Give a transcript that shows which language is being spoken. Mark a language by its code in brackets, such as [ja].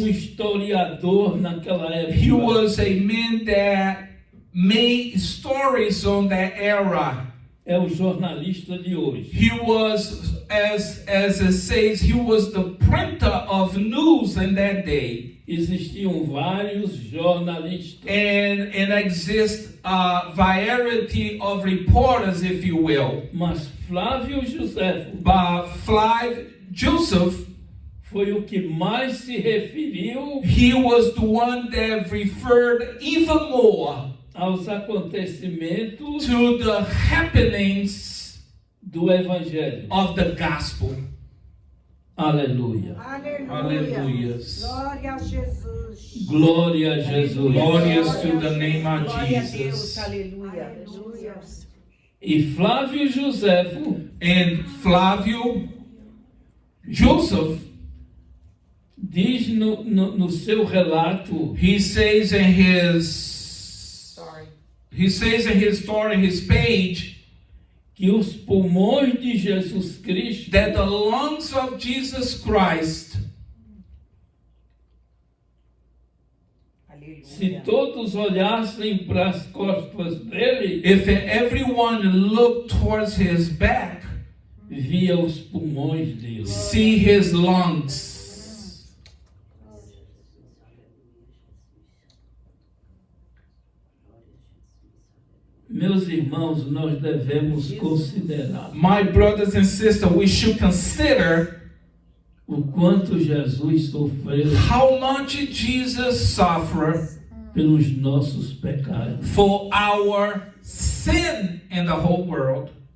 [pt] historiador naquela época. [en] he was a man that made stories on that era. [pt] É o jornalista de hoje. [en] He was, as it says, he was the printer of news in that day. [pt] Existiam vários jornalistas. [en] And exists a variety of reporters, if you will. [pt] Mas Flávio Joséfo [en] But Flavio Joseph, [pt] foi o que mais se referiu [en] he was the one that referred even more [pt] aos acontecimentos [en] to the happenings [pt] do Evangelho. [en] of the gospel. [pt] Aleluia. Aleluia. [en] Hallelujahs. [pt] Glória a Jesus. Glória a Jesus. [en] Glorious to the name of [pt] Glória a Deus, [en] Jesus. [pt] aleluia. Aleluia. E Flávio Joséfo [en] And Flavio Joseph, [pt] diz no seu relato [en] he says in his story, his page, [pt] que os pulmões de Jesus Cristo [en] that the lungs of Jesus Christ, [pt] se Aleluia. todos olhassem para as costas dele, [en] if everyone looked towards his back, [pt] via os pulmões dele. [en] see his lungs. [pt] Meus irmãos, nós devemos considerar [en] My brothers and sisters, we should consider [pt] o quanto Jesus sofreu [en] how much Jesus suffered [pt] pelos nossos pecados. [en] for our sin in the whole world.